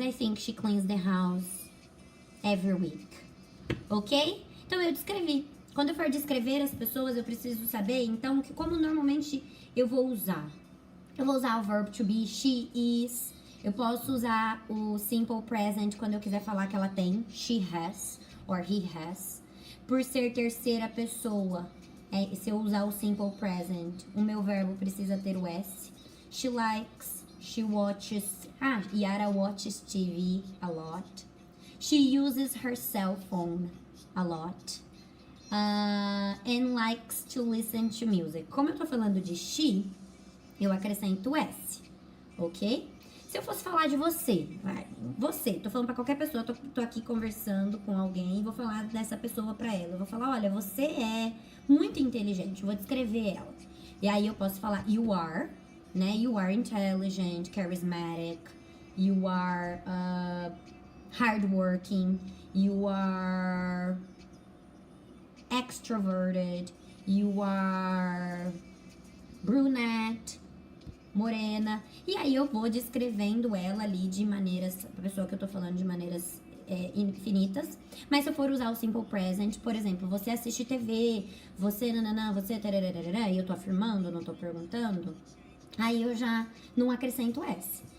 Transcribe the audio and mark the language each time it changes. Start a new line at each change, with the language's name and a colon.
English: I think she cleans the house every week. Ok?
Portuguese: Então, eu descrevi Quando eu for descrever as pessoas, eu preciso saber, então, que como normalmente eu vou usar. Eu vou usar o verb to be,
English: she is.
Portuguese: Eu posso usar o simple present quando eu quiser falar que ela tem,
English: she has, or he has.
Portuguese: Por ser terceira pessoa, se eu usar o simple present, o meu verbo precisa ter o S.
English: She likes, she watches. Yara watches TV a lot. She uses her cell phone a lot. And likes to listen to music.
Portuguese: Como eu tô falando de she, eu acrescento S, ok? Se eu fosse falar de você, tô falando pra qualquer pessoa, tô aqui conversando com alguém e vou falar dessa pessoa pra ela. Eu vou falar, olha, você é muito inteligente, eu vou descrever ela. E aí eu posso falar,
English: you are,
Portuguese: né?
English: You are intelligent, charismatic, you are hardworking, you are extroverted, you are brunette, morena.
Portuguese: E aí eu vou descrevendo ela ali de maneiras, a pessoa que eu tô falando de maneiras infinitas. Mas se eu for usar o simple present, por exemplo, você assiste TV, você nananã, você tarararara, e eu tô afirmando, não tô perguntando, aí eu já não acrescento S.